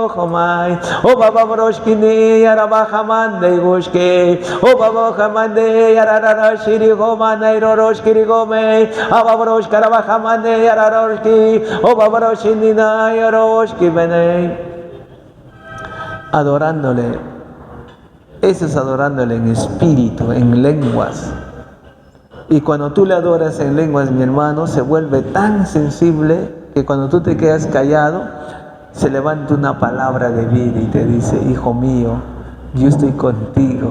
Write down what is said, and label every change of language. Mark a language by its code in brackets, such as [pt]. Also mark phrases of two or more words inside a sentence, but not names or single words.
[es] homai o baba broshkini yarabahamande goshke o baba hamande yararosh kirigo mane rorosh kirigo me ababrosh karabahamande yararoshki o baba roshinina yaroshki bene. Adorándole, eso es adorándole en espíritu, en lenguas. Y cuando tú le adoras en lenguas, mi hermano, se vuelve tan sensible que cuando tú te quedas callado, se levanta una palabra de vida y te dice, hijo mío, yo estoy contigo.